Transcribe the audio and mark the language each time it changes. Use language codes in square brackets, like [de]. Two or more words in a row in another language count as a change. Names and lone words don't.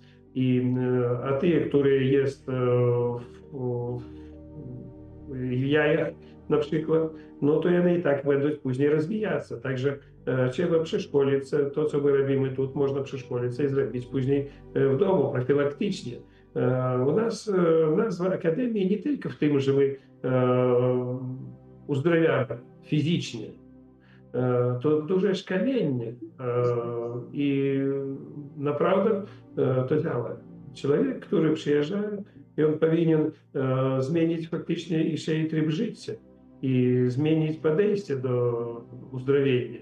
[pl] A te, które jest w jajach na przykład, no to one i tak będą później rozwijać. Także trzeba przeszkolić to, co my robimy тут, można przeszkolić i zrobić później w domu, profilaktycznie. [uk] У нас назва Академії не тільки в тим, що ми [pl] uzdrowiamy fizycznie, to duże szkolenie i naprawdę to działa. Człowiek, który przyjeżdża, i on powinien zmienić faktycznie i się tryb życia i zmienić podejście do uzdrowienia.